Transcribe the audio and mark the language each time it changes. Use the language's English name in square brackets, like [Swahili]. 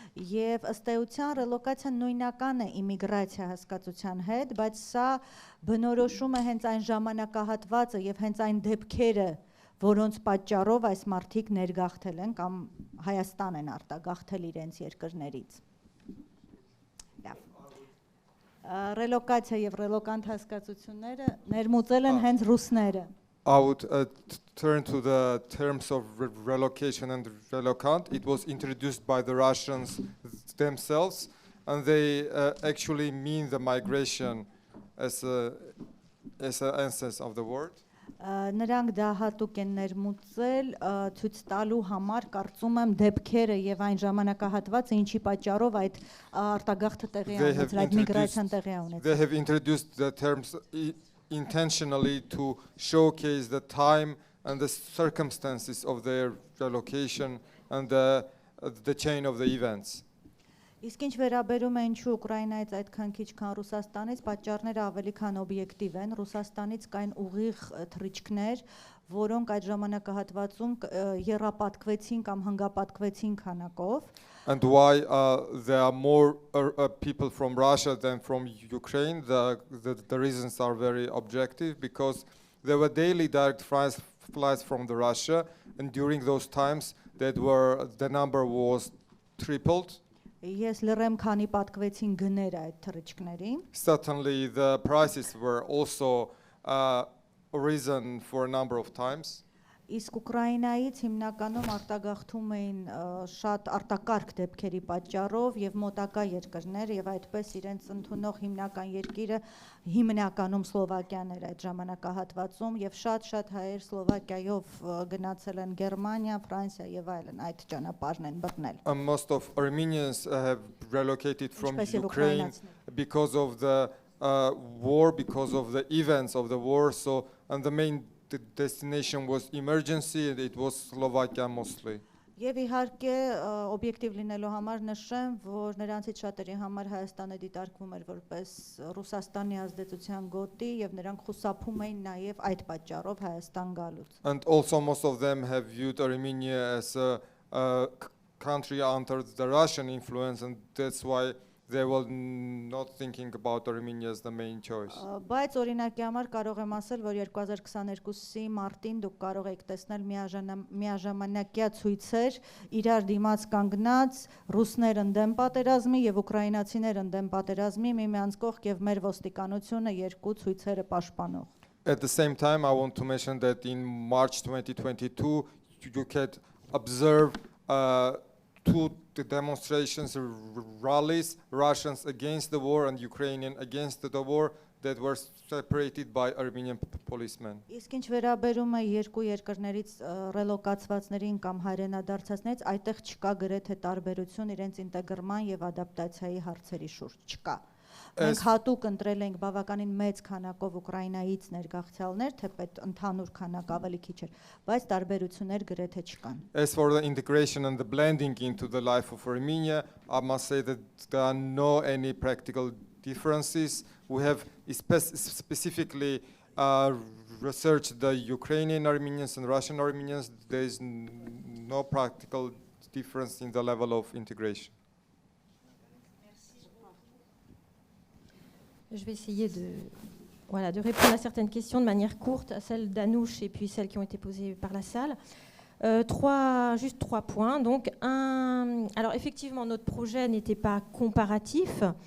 [Armenian] եւ ըստ էության ռելոկացիան նույնական է իմիգրացիա հասկացության հետ, բայց սա բնորոշում է հենց այն ժամանակահատվածը եւ հենց այն դեպքերը, որոնց պատճառով այս մարդիկ ներգաղթել են կամ Հայաստան են արտագաղթել իրենց երկրներից։ Ռելոկացիա եւ ռելոկանտ հասկացությունները ներմուծել են հենց ռուսները։ [English] I would turn to the terms of relocation and relocant. It was introduced by the Russians themselves, and they actually mean the migration as an essence of the word. [Armenian] Նրանք դա հատուկ են ներմուծել ցույց տալու համար, կարծում եմ, դեպքերը եւ այն ժամանակահատվածը, ինչի պատճառով այդ արտագաղթը տեղի ունեցել, այդ միգրացիան տեղի ունեցել։ [English] They have introduced the terms intentionally to showcase the time and the circumstances of their relocation and the chain of the events. [Armenian] Իսկ ինչ վերաբերում է ինչու Ուկրաինայից այդքան քիչ քան Ռուսաստանից, պատճառները ավելի քան օբյեկտիվ են։ Ռուսաստանից կային ուղիղ թռիչքներ, որոնք այդ ժամանակահատվածում եռապատկվեցին կամ հանգապատկվեցին քանակով։ [English] And why there are more people from Russia than from Ukraine? The reasons are very objective, because there were daily direct flights from the Russia, and during those times the number was tripled. [Armenian] Ես լրեմ քանի պատկվեցին գները այդ թռիչքներին։ [English] Certainly the prices were also risen for a number of times. [Armenian] Իսկ Ուկրաինայից հիմնականում արտագաղթում էին շատ արտակարգ դեպքերի պատճառով եւ մոտակա երկրներ, եւ այդպես իրենց ընդունող հիմնական երկիրը հիմնականում Սլովակիան էր այդ ժամանակահատվածում, եւ շատ հայեր Սլովակիայով գնացել են Գերմանիա, Ֆրանսիա եւ այլն, այդ ճանապարհն են բռնել։ [English] Most of Armenians have relocated from Ukraine because of the war, because of the events of the war. So, and the main destination was emergency, and it was Slovakia mostly. [Armenian] Եվ իհարկե օբյեկտիվ լինելու համար նշեմ, որ նրանցից շատերի համար Հայաստանը դիտարկվում էր որպես Ռուսաստանի ազդեցության գոտի, եւ նրանք խուսափում էին նաեւ այդ պատճառով Հայաստան գալուց։ [English] And also most of them have viewed Armenia as a country under the Russian influence, and that's why they will not thinking about Armenia as the main choice. [Armenian] Բայց օրինակի համար կարող եմ ասել, որ 2022-ի մարտին դուք կարող եք տեսնել միաժամանակյա ցույցեր իրար դիմաց կանգնած ռուսներ ընդդեմ պատերազմի եւ ուկրաինացիներ ընդդեմ պատերազմի միմյանց կողք եւ մեր ոստիկանությունը երկու ցույցերը պաշտպանող. [English] At the same time, I want to mention that in March 2022, you can observe two demonstrations, rallies, Russians against the war and Ukrainian against the war, that were separated by Armenian policemen. [Armenian] Իսկ ինչ վերաբերում է երկու երկրներից ռելոկացվածներին կամ հայրենադարձածներից, այդտեղ չկա գրեթե տարբերություն իրենց ինտեգրման եւ ադապտացիայի հարցերի շուրջ, չկա. Մենք հատուկ ընտրել ենք բավականին մեծ քանակով Ուկրաինայից ներգաղթյալներ, թեպետ ընդհանուր քանակ ավելի քիչ էր, բայց տարբերություններ գրեթե չկան. [English] As for the integration and the blending into the life of Armenia, I must say that there are no any practical differences. We have specifically researched the Ukrainian Armenians and Russian Armenians. There is no practical difference in the level of integration. [French] Je vais essayer de répondre à certaines questions de manière courte, à celles d'Anouche et puis celles qui ont été posées par la salle. Juste trois points. Donc, alors effectivement, notre projet n'était pas comparatif.